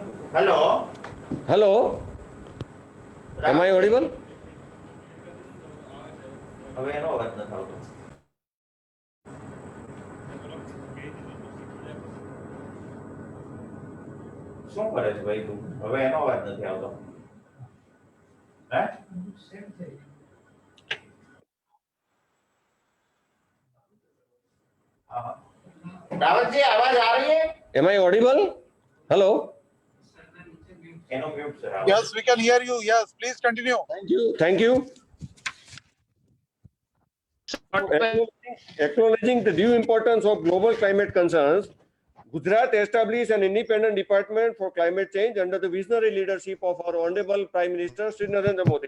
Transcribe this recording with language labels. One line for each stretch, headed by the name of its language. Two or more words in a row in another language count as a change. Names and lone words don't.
English: Hello. Hello. Am I audible?
Gujarati: હવે એનો અવાજ નથી આવતો. શું કરે છે ભાઈ તું? હવે એનો અવાજ નથી આવતો. હે?
Hindi: रावतजी आवाज़ आ रही है?
English: Am I audible? Hello.
Gujarati: એનો મ્યુટ છે.
English: Yes, we can hear you. Yes, please continue. Thank you. Thank you. Acknowledging the due importance of global climate concerns, Gujarat established an independent department for climate change under the visionary leadership of our Honorable Prime Minister Shri Narendra Modi.